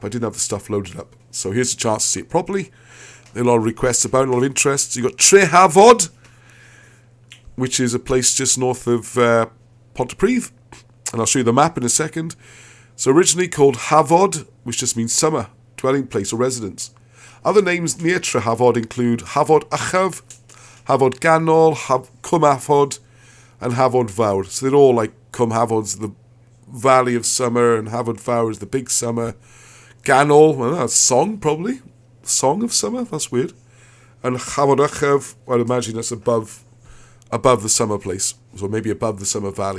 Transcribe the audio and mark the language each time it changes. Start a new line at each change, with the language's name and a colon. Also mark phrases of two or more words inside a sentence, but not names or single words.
English: I didn't have the stuff loaded up. So here's a chance to see it properly. There are a lot of requests about it, a lot of interest. So you've got Trehafod, which is a place just north of Pontypridd. And I'll show you the map in a second. So originally called Hafod, which just means summer, dwelling place or residence. Other names near Trehafod include Hafod Achaf, Hafod Ganol, Cwm Hafod, and Hafod Fawr. So they're all like Cwm Hafod's the valley of summer, and Hafod Fawr is the big summer. Ganol, well, that's song probably. Song of summer, that's weird. And Hafod Achaf, I'd imagine that's above the summer place, so maybe above the summer valley.